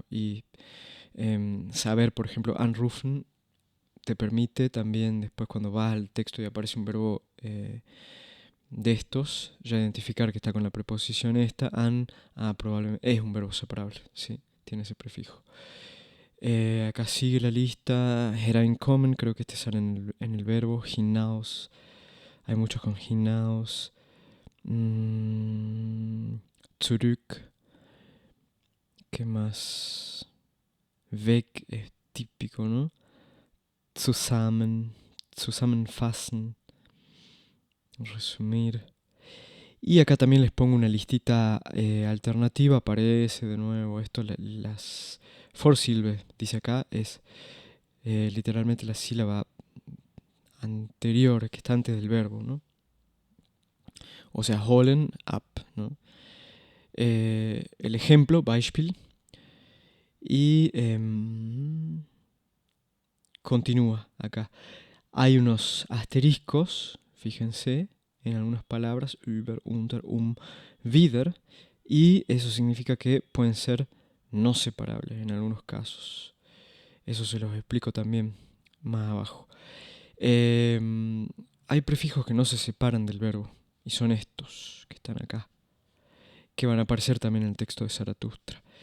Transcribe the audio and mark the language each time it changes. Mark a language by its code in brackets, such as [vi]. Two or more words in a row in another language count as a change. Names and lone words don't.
[es] Y saber, por ejemplo, anrufen te permite también, después cuando vas al texto y aparece un verbo de estos, ya identificar que está con la preposición esta, probablemente es un verbo separable, ¿sí? Tiene ese prefijo. Acá sigue la lista. Hereinkommen, creo que este sale en el verbo. Hinaus, hay muchos con hinaus. [de] Zurück. [es] ¿Qué más? Weg es típico, ¿no? [de] Zusammen, zusammenfassen. [es] resumir. Y acá también les pongo una listita alternativa. Aparece de nuevo esto, las Vorsilbe, dice acá, es literalmente la sílaba anterior, que está antes del verbo, ¿no? O sea, [de] holen, ab, [es] ¿no? El ejemplo, Beispiel, y continúa acá. Hay unos asteriscos, fíjense, en algunas palabras, [de] über, unter, wieder, [es] y eso significa que pueden ser no separables en algunos casos. Eso se los explico también más abajo. Hay prefijos que no se separan del verbo, y son estos que están acá, que van a aparecer también en el texto de Zaratustra.